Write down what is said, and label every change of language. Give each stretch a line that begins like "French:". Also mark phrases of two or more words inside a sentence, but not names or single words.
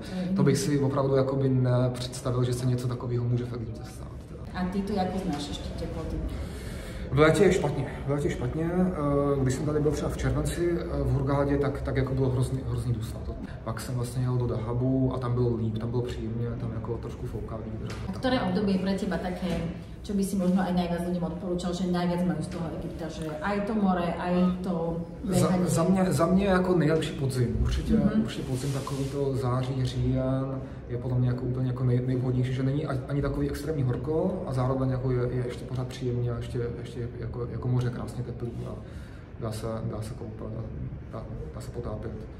Czech: To bych si opravdu jakoby nepředstavil, že se něco takového může v Egyptě stát. A ty to jako znáš ještě teploty? V létě je špatně. Když jsem tady byl třeba v červenci v Hurghádě, tak jako bylo hrozný dusno. Pak jsem vlastně jel do Dahabu a tam bylo líp, tam bylo příjemně, tam jako trošku fouká vítr.
Slovak: A ktoré obdobie je pre teba také, čo by si možno aj najviac ľuďom odporúčal, že najviac majú z toho Egypta, že aj to more, aj to behanie?
Czech: Za mě jako nejlepší podzim. Určitě podzim, takový to září, říjen je podle mě jako úplně jako nejvhodnější, že není ani takový extrémní horko a zároveň jako je ještě pořád příjemně a ještě jako moře krásně teplý a dá se koupat, dá se potápět.